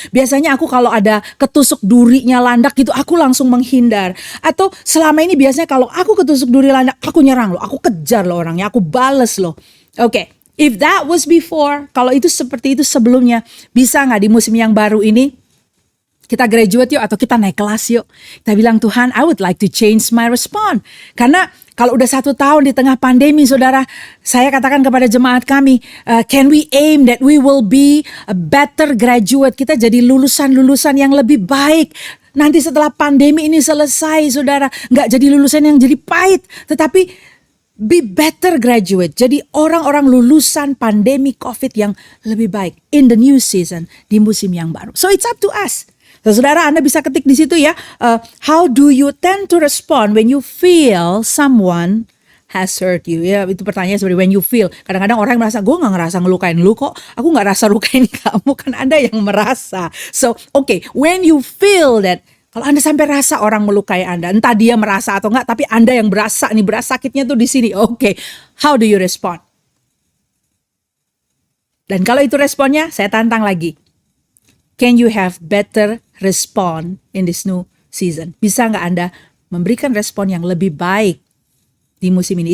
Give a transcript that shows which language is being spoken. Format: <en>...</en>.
<id>Biasanya aku kalau ada ketusuk durinya landak gitu, aku langsung menghindar. Atau selama ini biasanya kalau aku ketusuk duri landak, aku nyerang loh. Aku kejar loh orangnya, aku bales loh. Oke.</id> <en>If that was before,</en> <id>kalau itu seperti itu sebelumnya, bisa nggak di musim yang baru ini kita graduate yuk atau kita naik kelas yuk. Kita bilang,</id> <en>Tuhan, I would like to change my response.</en> <id>Karena kalau udah 1 tahun di tengah pandemi, saudara, saya katakan kepada jemaat kami,</id> <en>can we aim that we will be a better graduate?</en> <id>Kita jadi lulusan-lulusan yang lebih baik. Nanti setelah pandemi ini selesai, saudara, nggak jadi lulusan yang jadi pahit, tetapi</id> <en>be better graduate.</en> <id>Jadi orang-orang lulusan pandemi COVID yang lebih baik</id> <en>in the new season,</en> <id>di musim yang baru.</id> <en>So it's up to us.</en> <id>So, saudara, Anda bisa ketik di situ ya.</id> <en>How do you tend to respond when you feel someone has hurt you?</en> <id>Ya, itu pertanyaan seperti</id> <en>when you feel.</en> <id>Kadang-kadang orang merasa, gue gak ngerasa ngelukain lu kok. Aku gak rasa lukain kamu, kan Anda yang merasa.</id> <en>So, okay, when you feel that,</en> <id>kalau Anda sampai rasa orang melukai Anda, entah dia merasa atau enggak, tapi Anda yang berasa sakitnya tuh di sini.</id> <en>Oke, how do you respond?</en> <id>Dan kalau itu responnya, saya tantang lagi.</id> <en>Can you have better respond in this new season?</en> <id>Bisa nggak Anda memberikan respon yang lebih baik di musim ini?</id>